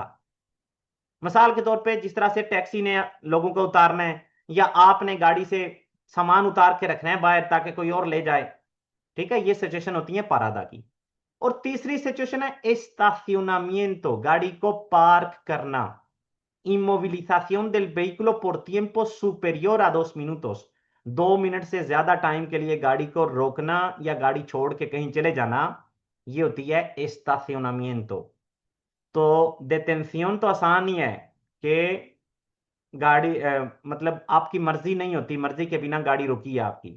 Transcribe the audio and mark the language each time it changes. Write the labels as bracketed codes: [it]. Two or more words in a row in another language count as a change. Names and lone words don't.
[hi] मिसाल के तौर पे जिस तरह से टैक्सी ने लोगों को उतारना है, या आपने गाड़ी से सामान उतार के रखना है बाहर ताकि कोई और ले जाए, ठीक है, ये सिचुएशन होती है पारादा की। और तीसरी सिचुएशन है estacionamiento, गाड़ी को पार्क करना। [es] inmovilización del vehículo por tiempo superior a 2 minutos, [hi] 2 मिनट से ज्यादा टाइम के लिए गाड़ी को रोकना या गाड़ी छोड़ के कहीं चले जाना, ये होती है estacionamiento। तो detención तो आसान ही है कि गाड़ी मतलब आपकी मर्जी नहीं होती, मर्जी के बिना गाड़ी रोकी है आपकी।